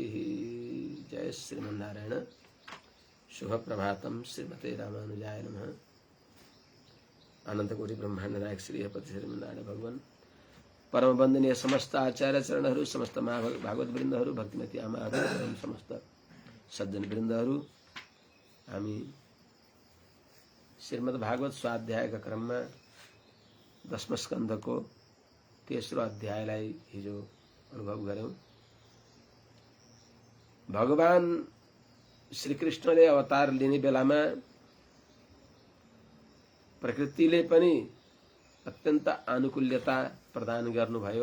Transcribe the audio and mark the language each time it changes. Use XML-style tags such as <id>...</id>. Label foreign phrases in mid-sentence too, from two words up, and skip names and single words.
<sa>जय श्रीमन्नारायण। शुभ प्रभातम। श्रीमते रामानुजाय नमः।</sa> <ne>अनंत कोटि ब्रह्मांड नायक श्री हरिपति श्रीमन्नारायण भगवान परम वंदनीय समस्त आचार्य चरणहरू, समस्त भागवत वृन्दहरू, भक्तिमती आमाहरू एवं समस्त सज्जन वृन्दहरू, हामी श्रीमद् भागवत स्वाध्यायका क्रममा दशम स्कन्धको तेस्रो अध्यायलाई हिजो अनुभव गर्यौं। भगवान श्रीकृष्णले अवतार लिने बेलामा प्रकृतिले पनि अत्यन्त आनुकूल्यता प्रदान गर्नुभयो।</ne>